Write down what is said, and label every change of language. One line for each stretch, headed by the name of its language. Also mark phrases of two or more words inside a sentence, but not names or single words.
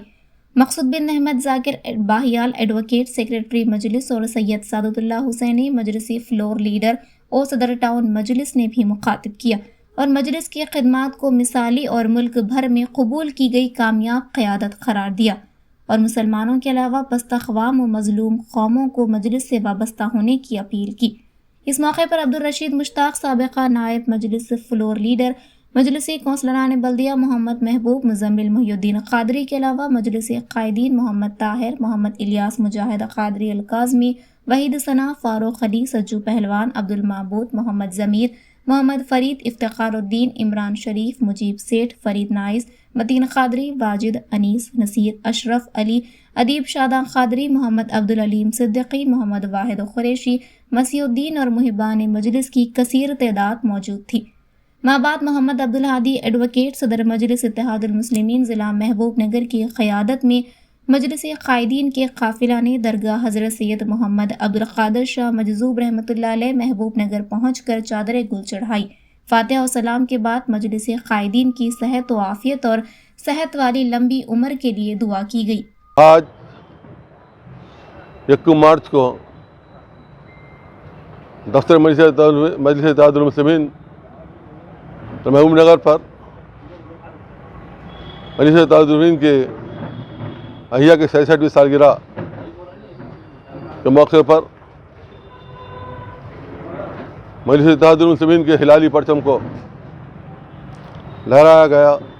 Urdu: مقصود بن احمد ذاکر باہیال
English: advocate secretary
Urdu: مجلس اور سید سعادت اللہ حسینی مجلسی
English: floor leader
Urdu: اور صدر ٹاؤن مجلس نے بھی مخاطب کیا اور مجلس کی خدمات کو مثالی اور ملک بھر میں قبول کی گئی کامیاب قیادت قرار دیا اور مسلمانوں کے علاوہ پست اقوام اور مظلوم قوموں کو مجلس سے وابستہ ہونے کی اپیل کی. اس موقع پر عبدالرشید مشتاق سابقہ نائب مجلس
English: floor leader
Urdu: مجلسی کونسلران بلدیہ محمد محبوب مزمل محی الدین قادری کے علاوہ مجلسی قائدین محمد طاہر، محمد الیاس مجاہد قادری الکاظمی، وحید ثنا، فاروق علی، سجو پہلوان، عبدالمعبود، محمد ضمیر، محمد فرید، افتخار الدین، عمران شریف، مجیب سیٹھ، فرید نائس، متین قادری، واجد، انیس، نصیر، اشرف علی، ادیب شادا قادری، محمد عبدالعلیم صدیقی، محمد واحد قریشی، مسیح الدین اور محبان مجلس کی کثیر تعداد موجود تھی. مابعد محمد عبدالہادی ایڈووکیٹ صدر مجلس اتحاد المسلمین ضلع محبوب نگر کی قیادت میں مجلسی قائدین کے قافلہ نے درگاہ حضرت سید محمد عبدالقادر شاہ مجذوب رحمۃ اللہ علیہ محبوب نگر پہنچ کر چادر گل چڑھائی. فاتحہ اور سلام کے بعد مجلسی قائدین کی صحت و عافیت اور صحت والی لمبی عمر کے لیے دعا کی گئی. آج 1 مارچ کو دفتر مجلس اتحاد المسلمین محبوب نگر پر مجلس اتحاد المسلمین کے احیا کے 66ویں سالگرہ کے موقع پر مجلس اتحاد المسلمین کے ہلالی پرچم کو لہرایا گیا.